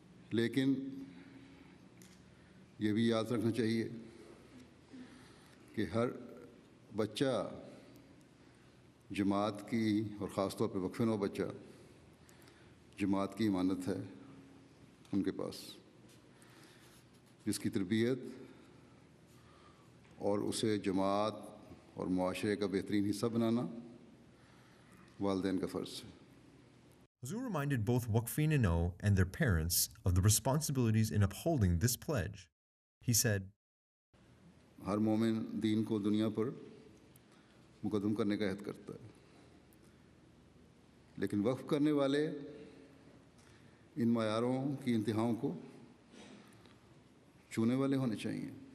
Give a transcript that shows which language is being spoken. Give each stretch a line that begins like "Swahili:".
Urdu: لیکن یہ بھی یاد رکھنا چاہیے کہ ہر بچہ جماعت کی, اور خاص طور پہ وقف نو بچہ جماعت کی امانت ہے ان کے پاس, جس کی تربیت اور اسے جماعت اور معاشرے کا بہترین حصہ بنانا والدین کا فرض ہے.
English: Hazur reminded both Waqfin No and their parents of the responsibilities in upholding this pledge. He said,
Urdu: ہر مومن دین کو دنیا پر مقدم کرنے کا عہد کرتا ہے, لیکن وقف کرنے والے ان معیاروں کی انتہاؤں کو چھونے والے ہونے چاہیے.